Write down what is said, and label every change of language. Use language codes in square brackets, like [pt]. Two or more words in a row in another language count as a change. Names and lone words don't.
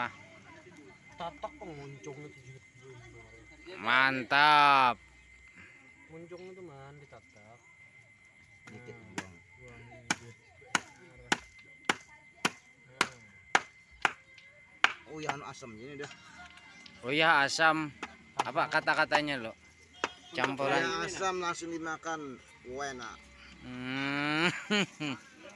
[bjn] Tatak penguncungnya tuh juga. Mantap. Muncungnya tuh man ditatak. Dikit buang. Buang Oh ya anu asam ini dah. Oh ya, asam. Apa kata-katanya lo? Campuran. Ya, asam langsung dimakan. Enak.